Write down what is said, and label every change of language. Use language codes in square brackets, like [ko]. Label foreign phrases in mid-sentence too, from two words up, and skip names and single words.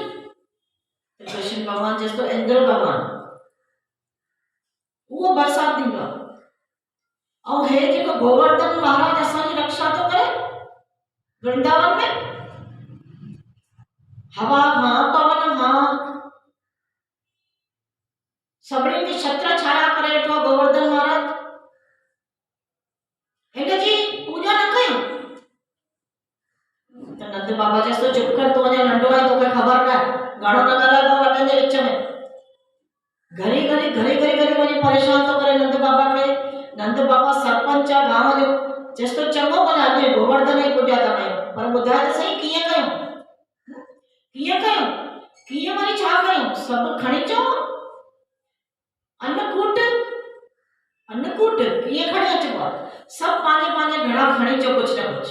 [sd] कृष्ण भगवान जेको इंद्र भगवान उहो बरसात ॾींदो आहे, ऐं हे जेको गोवर्धन महाराज असांजी रक्षा थो करे वृंदावन में, हवा खां पवन खां सभिनी खे छत्र छाया करे वेठो गोवर्धन महाराज, हिनजी पूॼा न कयूं। त नंद बाबा चएसि चुप कर, तूं अञा नंढो आहे, तोखे ख़बर न आहे, घणो न ॻाल्हाइबो वॾनि जे विच में। घड़ी वञी परेशान थो करे नंद बाबा खे। नंद बाबा सरपंच आहे गांव जो, चएसि थो चङो भला अॼु गोवर्धन जी पूॼा था कयूं, पर ॿुधाए त सही कीअं कयूं, कीअं कयूं, कीअं वरी छा कयूं, सभु खणी अचो, अन्नकूट कीअं खणी अचिबो आहे, सभु पंहिंजे पंहिंजे घड़ा खणी अचो कुझु न कुझु।